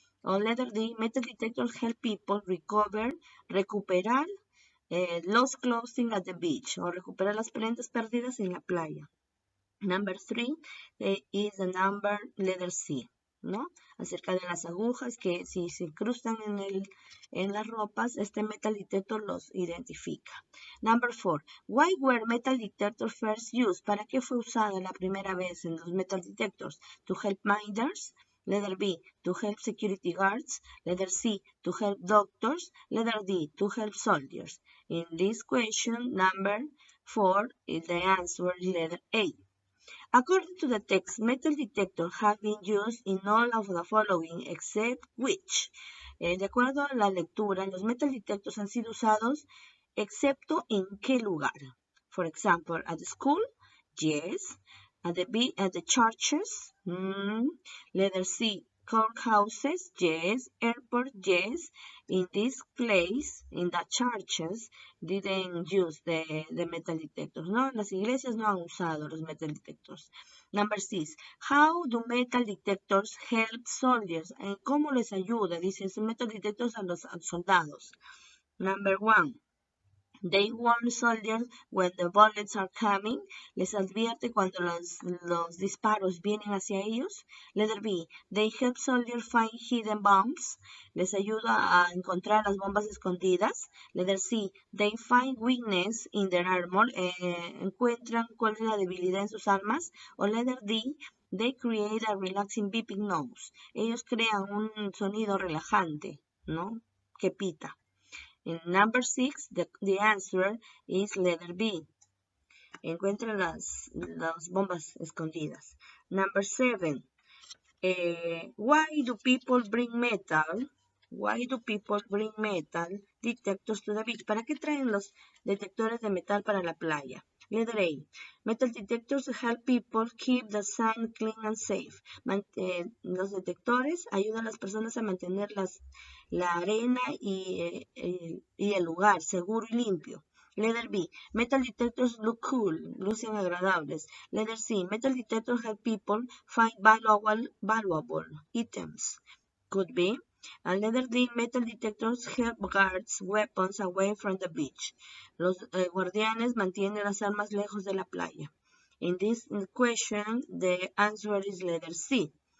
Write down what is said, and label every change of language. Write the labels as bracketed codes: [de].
[en] O letter D, metal detectors help people recuperar lost clothing at the beach, [es] o recuperar las prendas perdidas en la playa. [en] Number 3 is the number letter C, ¿no? [es] Acerca de las agujas que si se incrustan en las ropas, este metal detector los identifica. [en] Number 4, why were metal detectors first used? [es] ¿Para qué fue usada la primera vez en los metal detectors? [en] To help miners. Letter B, to help security guards. Letter C, to help doctors. Letter D, to help soldiers. In this question, number 4, is the answer letter A. According to the text, metal detectors have been used in all of the following except which. [es] De acuerdo a la lectura, los metal detectors han sido usados excepto en qué lugar. [en] For example, at the school, yes. At the churches, letter C, courthouses, yes. Airport, yes. In this place, in the churches, didn't use the metal detectors, ¿no? [es] Las iglesias no han usado los metal detectors. [en] Number 6, how do metal detectors help soldiers? [es] ¿Cómo les ayuda? Dice, metal detectors a los soldados. [en] Number 1, they warn soldiers when the bullets are coming. [es] Les advierte cuando los disparos vienen hacia ellos. [en] Letter B, they help soldiers find hidden bombs. [es] Les ayuda a encontrar las bombas escondidas. [en] Letter C, they find weakness in their armor. [es] Encuentran cuál es la debilidad en sus armas. O [en] letter D, they create a relaxing beeping noise. [es] Ellos crean un sonido relajante, ¿no? Que pita. [en] In number 6, the answer is letter B. [es] Encuentra las bombas escondidas. [en] Number 7, why do people bring metal? Why do people bring metal detectors to the beach? [es] ¿Para qué traen los detectores de metal para la playa? [en] Letter A, metal detectors help people keep the sand clean and safe. [es] Los detectores ayudan a las personas a mantener la arena y el lugar seguro y limpio. [en] Letter B, metal detectors look cool, [es] lucen agradables. [en] Letter C, metal detectors help people find valuable items. Could be. Letter D, metal detectors help guards weapons away from the beach. [es] Los guardianes mantienen las armas lejos de la playa. [en] In this question, the answer is letter C.